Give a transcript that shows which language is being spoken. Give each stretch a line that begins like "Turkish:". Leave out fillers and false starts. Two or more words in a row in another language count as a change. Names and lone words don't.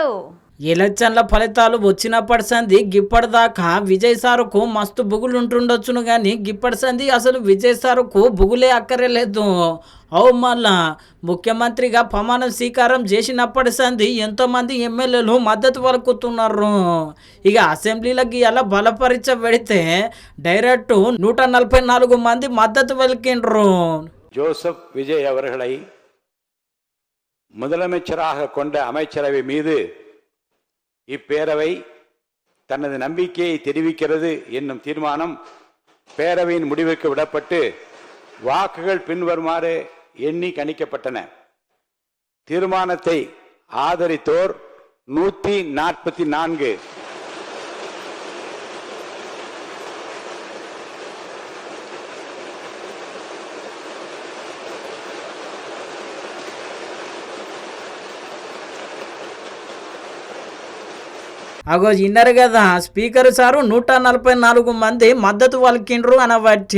Telugu: ఎలక్షన్ల ఫలితాలు వచ్చినప్పటి సంది గిప్పటిదాకా విజయ్ సారుకు మస్తు బుగులు ఉంటుండొచ్చును కానీ గిప్పటి సంది అసలు విజయ్ సారుకు బుగులే అక్కర్లేదు. మళ్ళా ముఖ్యమంత్రిగా ప్రమాణ స్వీకారం చేసినప్పటి సంది ఎంతోమంది ఎమ్మెల్యేలు మద్దతు పలుకుతున్నారు. ఇక అసెంబ్లీలకి ఎలా బలపరీక్ష పెడితే డైరెక్ట్ 144 మంది మద్దతు పలికిండ్రు.
Tamil: ஜோசப் விஜய் அவர்களை முதலமைச்சராக கொண்ட அமைச்சரவை மீது இப்பேரவை தனது நம்பிக்கையை தெரிவிக்கிறது என்னும் தீர்மானம் பேரவையின் முடிவுக்கு விடப்பட்டு வாக்குகள் பின்வருமாறு எண்ணி கணிக்கப்பட்டன. தீர்மானத்தை ஆதரித்தோர் 144,
Telugu: అగో ఇన్నరు కదా, స్పీకర్ సారు 144 మంది మద్దతు పలికిండ్రు అనబట్టి.